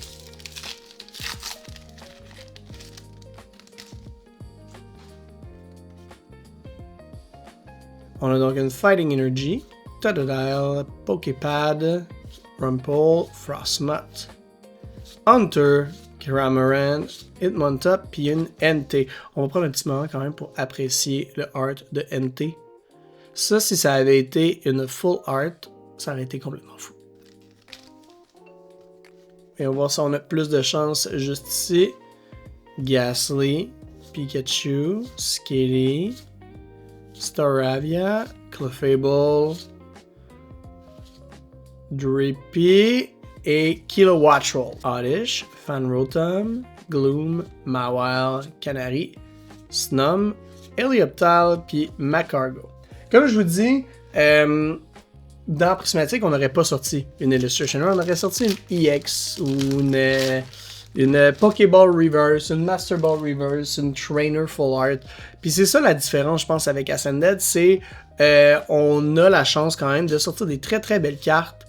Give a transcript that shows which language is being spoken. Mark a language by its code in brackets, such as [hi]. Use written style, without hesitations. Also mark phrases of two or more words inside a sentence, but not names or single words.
[fr] On a donc une Fighting Energy, Totodile, Poképad, Rumple, Frostmoth, Hunter, Cramorant, Hitmontop, puis une NT. On va prendre un petit moment quand même pour apprécier le art de NT. Ça, si ça avait été une [en] full art, [fr] ça aurait été complètement fou. Et on va voir si on a plus de chance juste ici. Ghastly, Pikachu, Skitty, Staravia, Clefable, Drippy et Kilowattrel. Oddish, Fanrotom, Gloom, Mawile, Canary, Snum, Helioptile puis Macargo. Comme je vous dis, dans Prismatic, on n'aurait pas sorti une [en] Illustration Rare, [fr] on aurait sorti une EX ou une [en] Pokéball Reverse, [fr] une [en] Master Ball Reverse, [fr] une [en] Trainer Full Art. [fr] Puis c'est ça la différence, je pense, avec Ascended, c'est on a la chance quand même de sortir des très très belles cartes.